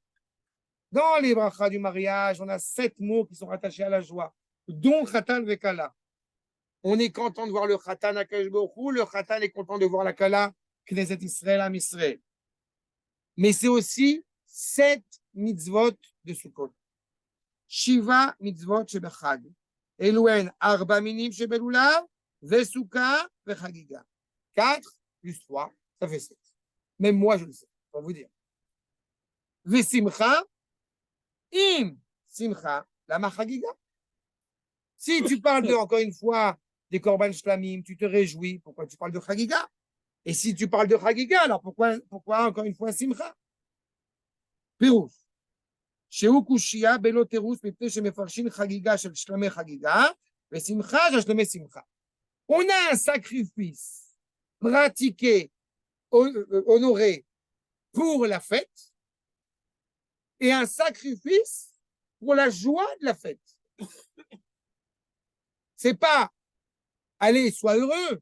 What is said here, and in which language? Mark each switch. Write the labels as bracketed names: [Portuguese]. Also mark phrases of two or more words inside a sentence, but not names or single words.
[French] Dans les brachas du mariage, on a 7 mots qui sont rattachés à la joie, dont [Hebrew] חתן וכלה. [French] On est content de voir le Khatan à [Hebrew] הקדוש ברוך הוא, [French] le Khatan est content de voir la Kala, [Hebrew] כנסת ישראל, עם ישראל. [French] Mais c'est aussi 7 mitzvot de Sukkot. [Hebrew] שבע מצוות שבחג. אלו הן ארבעה מינים שבלולב, וסוכה וחגיגה. [French] 4 plus 3, ça fait 7. Même moi, je le sais, pour vous dire. [Hebrew] ושמחה, אם שמחה, למה חגיגה. [French] Si tu parles encore une fois, des [Hebrew] קרבן שלמים, [French] tu te réjouis, pourquoi tu parles de chagiga? Et si tu parles de chagiga, alors pourquoi encore une fois simcha? Pirouche. [Hebrew] שהוא קושייה בלא תירוץ מפני שמפרשים חגיגה של שלמי חגיגה ושמחה של שלמי שמחה. [French] On a un sacrifice pratiqué, honoré pour la fête et un sacrifice pour la joie de la fête. C'est pas, allez, sois heureux.